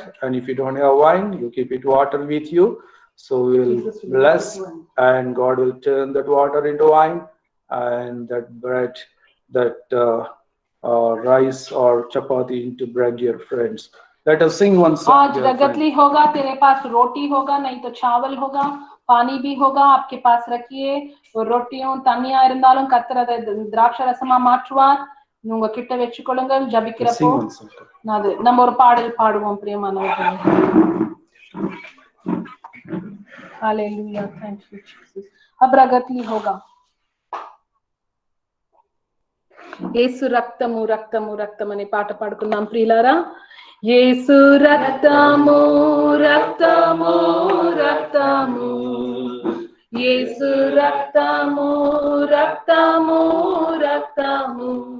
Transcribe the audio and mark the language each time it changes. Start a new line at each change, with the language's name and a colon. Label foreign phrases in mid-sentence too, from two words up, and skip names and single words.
English: And if you don't have wine, you keep it water with you. So we'll bless, and God will turn that water into wine, and that bread, that rice or chapati into bread, dear friends. Let us sing one song, आज dear friends.
Hindi: रगतली होगा, तेरे पास रोटी होगा, नहीं तो चावल होगा, पानी भी होगा आपके पास रखिए.
Tamil: ரொட்டியும் தண்ணியா இருந்தாலும் கர்த்தர் அதை திராட்சை ரசமா மாற்றுவார். உங்க கிட்ட வச்சுக்கொள்ளுங்கள். ஜபிக்கிறப்போ
English: Sing one song.
Tamil: அது நம்ம ஒரு பாடல் பாடுவோம் பிரியமானவர்களே.
English: Hallelujah, thank you Jesus.
Hindi: अब रगतली होगा.
Telugu: యేసు రక్తము రక్తము రక్తం అనే పాట పాడుకుందాం ప్రియులారా. యేసు రక్తము రక్తము రక్తము, యేసు రక్తము రక్తము రక్తము,